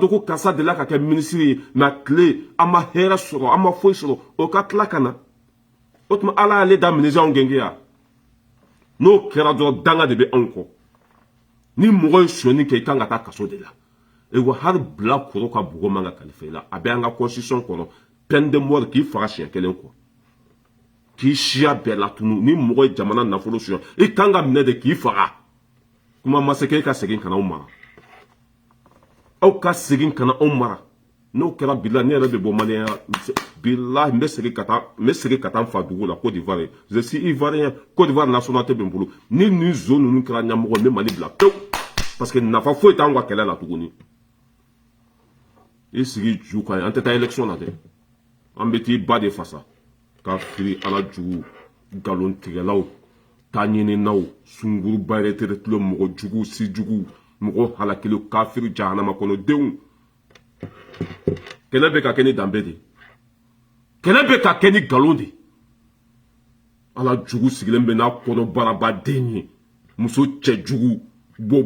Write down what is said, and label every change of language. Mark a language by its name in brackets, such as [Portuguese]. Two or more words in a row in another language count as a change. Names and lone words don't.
[Bambara] dɔn ko karisa de la ka kɛ minisiri ye mɛ a tile an ma hɛrɛ sɔrɔ an ma foyi sɔrɔ o ka tila ka na o tuma ala y'ale da minɛnzɛn anw gɛngɛ yan n'o kɛra dɔrɔn danga de bɛ anw kɔ ni mɔgɔ ye sonyɛni kɛ i kan ka taa kaso de la wa hali bilakoro ka bɔgɔ man ka kalifa i la a bɛ an ka constitution kɔnɔ [French] peine de mort [Bambara] k'i faga siɲɛ kelen kɔ k'i siya bɛɛ latunu ni mɔgɔ ye jamana nafolo suɲɛ i kan ka minɛ de k'i faga kuma ma se k'e ka segin ka na aw mara aw ka segin ka na aw mara n'o kɛra bilahi ne yɛrɛ bɛ bɔ maliyɛnya bilahi n bɛ segin ka taa n fa dugu la Côte d'Ivoire [French] je suis ivoirien [Bambara] Côte d'Ivoire nationalité bɛ n bolo ni nin zone ninnu kɛra ɲɛmɔgɔ n bɛ Mali bila pewu [French] parce que [Bambara] nafa foyi t'anw ka kɛlɛ la tuguni i sigi ju kan an tɛ taa élection na dɛ an bɛ t'i ba de fasa ka firi ala jugu nkalon tigɛlaw ta ɲininaw sunguruba retraitelen mɔgɔ jugu si jugu mɔgɔ halakiliw kafiri jahanama kɔnɔ denw kɛlɛ bɛ ka kɛ ni danbe de kɛlɛ bɛ ka kɛ ni nkalon de ala jugu sigilen bɛ n'a kɔnɔ baarabaden ye muso cɛ jugu bɔ